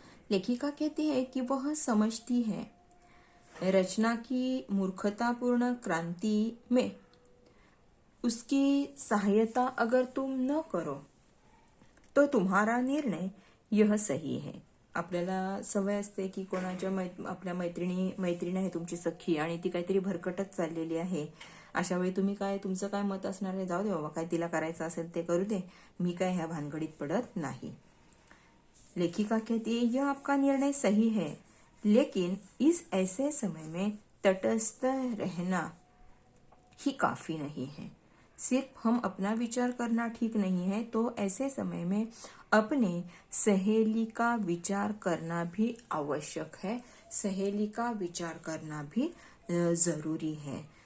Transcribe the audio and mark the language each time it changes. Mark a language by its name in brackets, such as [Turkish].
[Hindi] लेखिका कहती है कि वह समझती है रचना की मूर्खतापूर्ण क्रांति में उसकी सहायता अगर तुम न करो तो तुम्हारा निर्णय यह सही है। [Marathi] आपल्याला सवय असते की कोणाच्या आपल्या मैत्रिणी आहे तुमची सखी आणि ती काहीतरी भरकटत चाललेली आहे, अशा वेळी तुम्ही तुमचं काय मत असणार आहे, जाऊ दे बाबा, काय तिला करायचं असेल ते करू दे, मी काय ह्या भानगडीत पडत नाही। [Hindi] लेखिका कहती है यह आपका निर्णय सही है, लेकिन इस ऐसे समय में तटस्थ रहना ही काफी नहीं है। सिर्फ हम अपना विचार करना ठीक नहीं है, तो ऐसे समय में अपने सहेली का विचार करना भी आवश्यक है, सहेली का विचार करना भी जरूरी है।